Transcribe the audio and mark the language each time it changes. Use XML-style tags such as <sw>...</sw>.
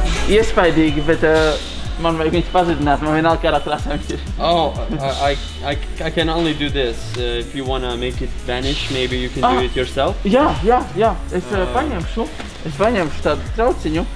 <lv>Iespaidīgi, bet man vajag viņas pazudināt. Man vienalga kādā krāsā viņas ir.</lv> <en>Oh, I can only do this. If you wanna make it vanish, maybe you can do it yourself.</en> <lv>Jā. Es paņemšu tādu trauciņu.</lv>